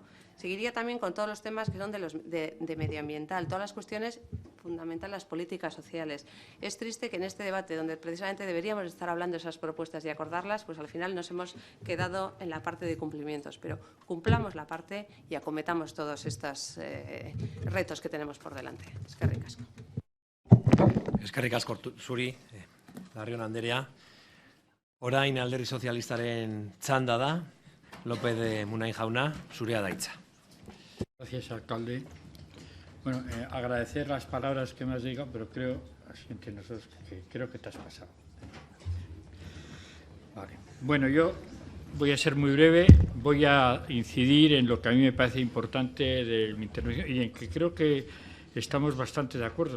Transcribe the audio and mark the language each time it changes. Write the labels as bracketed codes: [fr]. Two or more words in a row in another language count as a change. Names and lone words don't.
[es] Seguiría también con todos los temas que son de medioambiental, todas las cuestiones fundamentales, las políticas sociales. Es triste que en este debate, donde precisamente deberíamos estar hablando de esas propuestas y acordarlas, pues al final nos hemos quedado en la parte de cumplimientos. Pero cumplamos la parte y acometamos todos estos retos que tenemos por delante. [eu] Eskerrik asko. Eskerrik asko zuri, Larrion Anderea. Orain Alderdi Sozialistaren txanda da, López de Munain jauna, zurea da hitza. [es] Gracias, alcalde. Bueno, agradecer las palabras que me has dicho, pero creo, entre nosotros, que creo que te has pasado. Vale. Bueno, yo voy a ser muy breve, voy a incidir en lo que a mí me parece importante de mi intervención y en que creo que estamos bastante de acuerdo.